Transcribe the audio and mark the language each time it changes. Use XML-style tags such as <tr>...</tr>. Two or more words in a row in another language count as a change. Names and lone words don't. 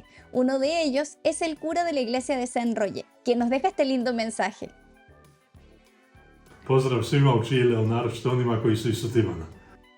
<es>Uno de ellos es el cura de la iglesia de Saint-Royer, quien nos deja este lindo mensaje.</es> <hr>Pozdrav svima u Čileu, naročito onima koji su iz Sutivana.</hr>